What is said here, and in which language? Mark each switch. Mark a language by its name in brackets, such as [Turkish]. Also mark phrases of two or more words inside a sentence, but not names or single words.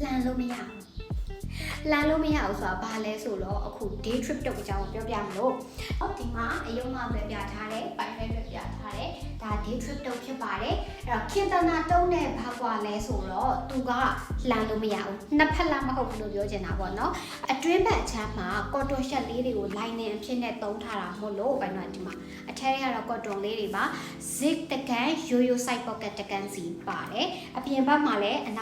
[Burmese] န်လို့မရဘူးလမ်းလို့မရဘူးဆိုတာဘာလဲဆိုတော့အခု [English] day trip [Burmese] တုပ်အကြောင်းပြောပြမလို့ဒီမှာအယုံမှပဲပြထားတယ်ပိုင်းပဲပြထားတယ်ဒါ [English] day trip [Burmese] တုပ်ဖြစ်ပါတယ်အဲ့တော့ခင်တနာတုံးနဲ့ဘာကွာလဲဆိုတော့သူကလမ်းလို့မရဘူးနှစ်ဖက်လားမဟုတ်ဘူးလို့ပြောချ င်တာပေါ့နော်အတွင်းဘက်အချမ်းမှာ [English] cotton shirt [Burmese] လေးတွေကို line နဲ့အဖြစ်နဲ့သုံးထားတာမို့လို့ပိုင်းတော့ဒီမှာအထက်ကတော့ cotton လေးတွေပါ zip တကန်ရိုးရိုး [English] side pocket [Burmese] တကန်စီပါတယ်အပြင်ဘက်မှာလည်းအ